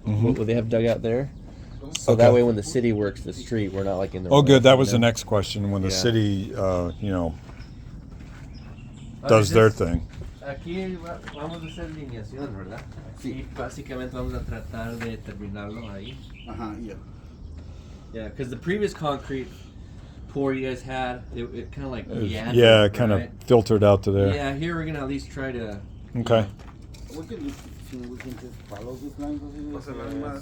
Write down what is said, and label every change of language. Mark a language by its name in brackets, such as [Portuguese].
[English] What they have dug out there. So that way, when the city works the street, we're not like in the. Oh, good. That was the next question. When the city, does their thing. [Spanish] Aquí vamos a hacer alineación, ¿verdad? Sí. Básicamente vamos a tratar de terminarlo ahí. [English] Yeah, because the previous concrete pour you guys had, it kind of like meandered. Yeah, it kind of filtered out to there. Yeah, here we're gonna at least try to. Okay. We can just follow this line.